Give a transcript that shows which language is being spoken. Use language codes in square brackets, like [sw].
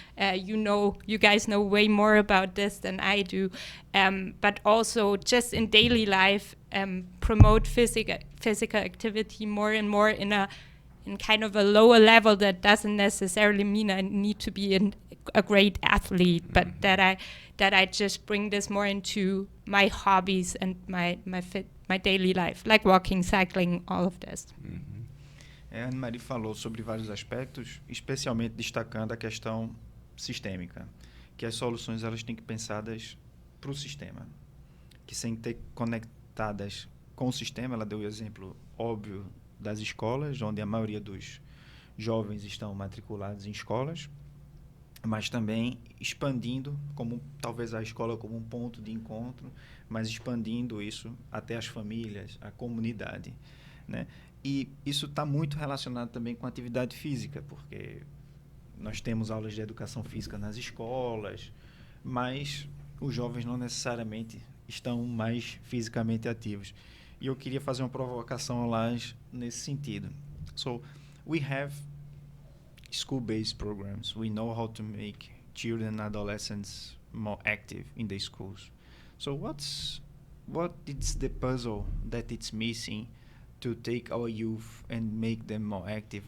[en] You guys know way more about this than I do, but also just in daily life, promote physical activity more and more in kind of a lower level. That doesn't necessarily mean I need to be a great athlete, but that I just bring this more into my hobbies and my daily life, like walking, cycling, all of this. [pt] A Anne-Marie falou sobre vários aspectos, especialmente destacando a questão sistêmica, que as soluções elas têm que ser pensadas para o sistema, que sem ter conectadas com o sistema. Ela deu o exemplo óbvio das escolas, onde a maioria dos jovens estão matriculados em escolas, mas também expandindo, como talvez a escola como um ponto de encontro, mas expandindo isso até as famílias, a comunidade, né? E isso está muito relacionado também com a atividade física, porque nós temos aulas de educação física nas escolas, mas os jovens não necessariamente estão mais fisicamente ativos. E eu queria fazer uma provocação lá nesse sentido. [en] So, we have school-based programs. We know how to make children and adolescents more active in the schools. So what is the puzzle that it's missing to take our youth and make them more active?